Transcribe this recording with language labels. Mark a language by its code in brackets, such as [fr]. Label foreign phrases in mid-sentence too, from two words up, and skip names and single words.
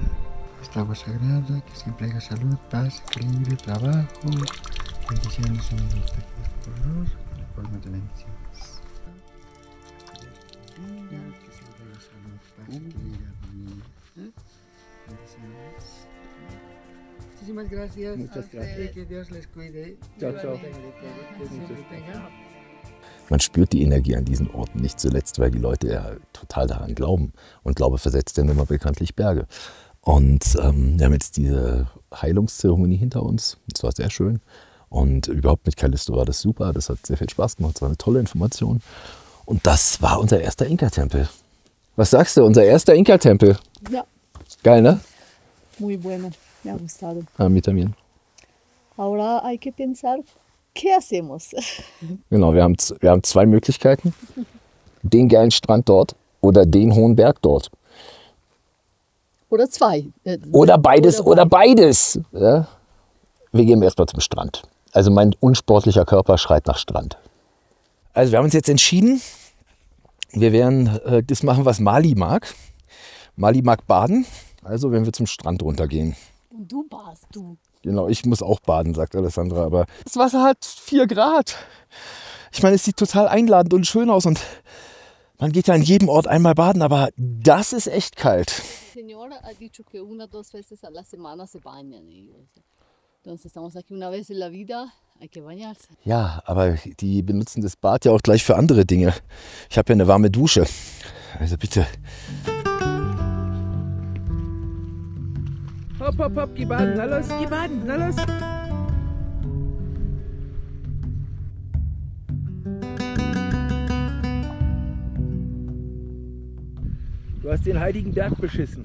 [es] Esta agua sagrada, que siempre haya salud, paz, equilibrio, trabajo, bendiciones en el poderoso, con la forma de bendiciones. Que siempre haya salud, paz, equilibrio, armonía. Bendiciones. Muchísimas gracias. Muchas gracias. Que Dios les cuide. Chao, chao. [de] Man spürt die Energie an diesen Orten, nicht zuletzt, weil die Leute ja total daran glauben. Und Glaube versetzt ja nun mal bekanntlich Berge. Und wir haben jetzt diese Heilungszeremonie hinter uns. Das war sehr schön. Und überhaupt mit Calixto war das super. Das hat sehr viel Spaß gemacht. Es war eine tolle Information. Und das war unser erster Inka-Tempel. Was sagst du? Unser erster Inka-Tempel? Ja. Geil, ne? [es] Muy bueno, me ha gustado. A mí también. Ahora hay que pensar, ¿qué hacemos? [de] Genau, wir haben 2 Möglichkeiten. Den geilen Strand dort oder den hohen Berg dort. Oder 2. Oder beides, oder beides. Ja? Wir gehen erstmal zum Strand. Also mein unsportlicher Körper schreit nach Strand. Also wir haben uns jetzt entschieden, Wir werden das machen, was Mali mag. Mali mag baden, also wenn wir zum Strand runtergehen. Und du badst, du. Genau, ich muss auch baden, sagt Alessandra, aber das Wasser hat 4 Grad. Ich meine, es sieht total einladend und schön aus und man geht ja an jedem Ort einmal baden, aber das ist echt kalt. [es] Señora ha dicho que 1-2 veces a la semana se bañan ellos. Entonces estamos aquí una vez en la vida, hay que bañarse. [de] Ja, aber die benutzen das Bad ja auch gleich für andere Dinge. Ich habe ja eine warme Dusche. Also bitte. Hopp, hopp, hopp, geh baden, na los, geh baden, na los. Du hast den heiligen Berg beschissen.